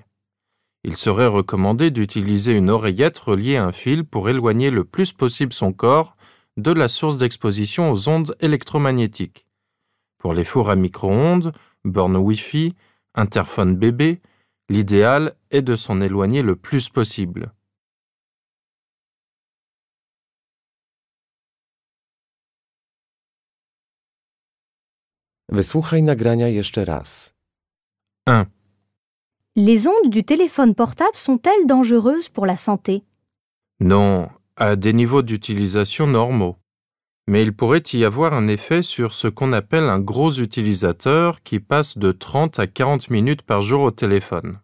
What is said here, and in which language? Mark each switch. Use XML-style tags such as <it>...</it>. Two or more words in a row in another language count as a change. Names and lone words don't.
<fr>Il serait recommandé d'utiliser une oreillette reliée à un fil pour éloigner le plus possible son corps de la source d'exposition aux ondes électromagnétiques. Pour les fours à micro-ondes, bornes Wi-Fi, interphone bébé, l'idéal est de s'en éloigner le plus possible.</fr> <pl>Wysłuchaj nagrania jeszcze raz. 1.</pl> <fr>Les ondes du téléphone portable sont-elles dangereuses pour la santé? Non, à des niveaux d'utilisation normaux. Mais il pourrait y avoir un effet sur ce qu'on appelle un gros utilisateur qui passe de 30 à 40 minutes par jour au téléphone.</fr>